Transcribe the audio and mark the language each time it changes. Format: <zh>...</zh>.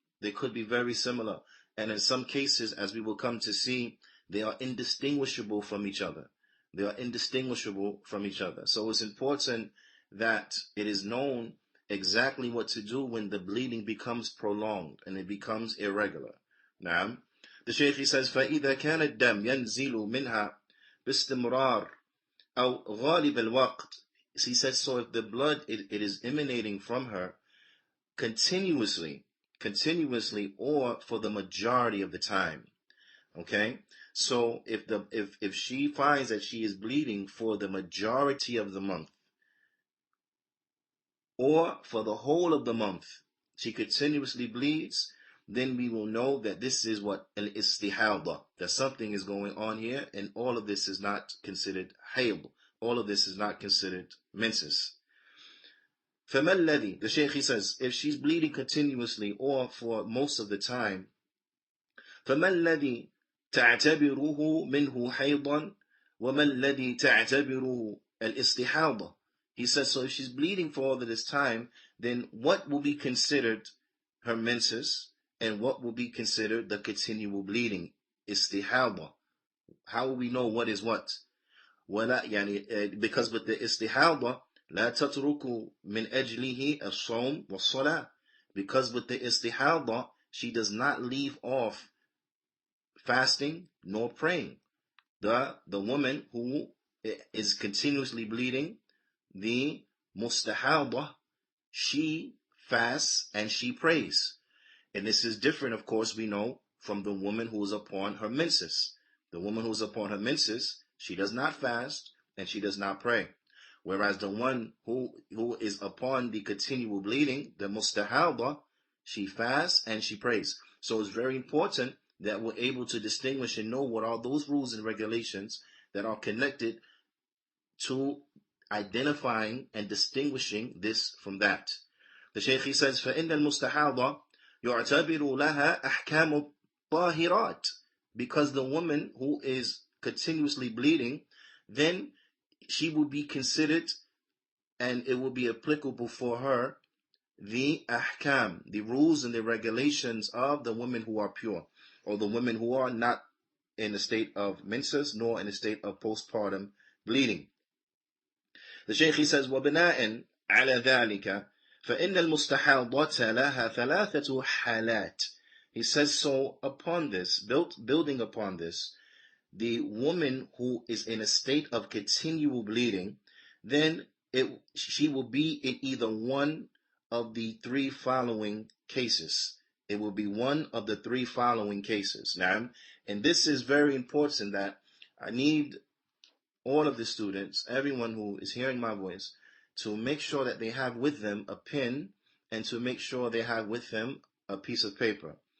<en>They could be very similar. And in some cases, as we will come to see, they are indistinguishable from each other. They are indistinguishable from each other. So it's important that it is known exactly what to do when the bleeding becomes prolonged and it becomes irregular. Now, the Shaykh, he says,</en> <ar>فَإِذَا كَانَ الدَّمْ يَنْزِلُ مِنْهَا بِاسْتِمْرَارٍ أَوْ غَالِبَ الْوَقْتِ.</ar> <en>He says, so if the blood, it is emanating from her continuously, or for the majority of the time. Okay? So if she finds that she is bleeding for the majority of the month, or for the whole of the month, she continuously bleeds, then we will know that this is what al-istihada, that something is going on here, and all of this is not considered hayd. All of this is not considered menses.</en> <ar>فَمَا الَّذِي,</ar> <en>the Shaykh, he says, if she's bleeding continuously or for most of the time,</en> <ar>فَمَا الَّذِي تَعْتَبِرُهُ مِنْهُ حَيْضًا وَمَا الَّذِي تَعْتَبِرُهُ الْإِسْتِحَاضَةِ.</ar> <en>He says, so if she's bleeding for all of this time, then what will be considered her menses, and what will be considered the continual bleeding, istihada? How will we know what is what?</en> <ar>ولا يعني</ar> <en>because with the istihada</en> <ar>لا تترك من أجله الصوم والصلاة.</ar> <en>Because with the istihada, she does not leave off fasting nor praying. The woman who is continuously bleeding, the mustahada, she fasts and she prays. And this is different, of course, we know, from the woman who is upon her menses. The woman who is upon her menses, she does not fast and she does not pray. Whereas the one who is upon the continual bleeding, the mustahada, she fasts and she prays. So it's very important that we're able to distinguish and know what are those rules and regulations that are connected to identifying and distinguishing this from that. The Shaykh, he says,</en> <ar>فَإِنَّ الْمُسْتَحَاضَ يُعْتَبِرُ لَهَا أَحْكَامُ الطَّاهِرَاتِ.</ar> <en>Because the woman who is continuously bleeding, then she will be considered, and it will be applicable for her, the ahkam, the rules and the regulations of the women who are pure, or the women who are not in a state of menses, nor in a state of postpartum bleeding. The Shaykh, he says,</en> <ar>وَبِنَاءً عَلَى ذَلِكَ فَإِنَّ الْمُسْتَحَاضَةَ لَهَا ثَلَاثَةُ حَالَاتٍ.</ar> <en>He says, so upon this, building upon this, the woman who is in a state of continual bleeding, then she will be in either one of the three following cases. It will be one of the three following cases. Now, and this is very important, that I need all of the students, everyone who is hearing my voice, to make sure that they have with them a pen, and to make sure they have with them a piece of paper.</en>